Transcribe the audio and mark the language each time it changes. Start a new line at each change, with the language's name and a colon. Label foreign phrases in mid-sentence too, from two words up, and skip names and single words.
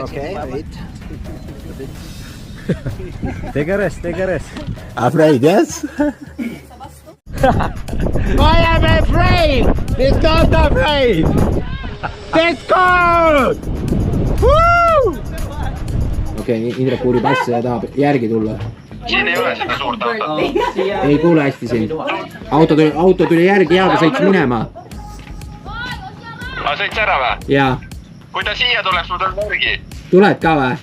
English: Okay, siya. wait. Take a rest, take a rest. Afraid, yes? I am afraid! It's not afraid! It's good! Woo!
Estonian: Okei, Indrek uurib asja ja tahab järgi tulla. Siin ei ole seda suurt autot. Ei kuule hästi siin. Auto tuli järgi ja ta sõits minema. Aga sõits ära või? Jaa. Kui ta siia tuleks, ma tulen järgi. Tuled ka või?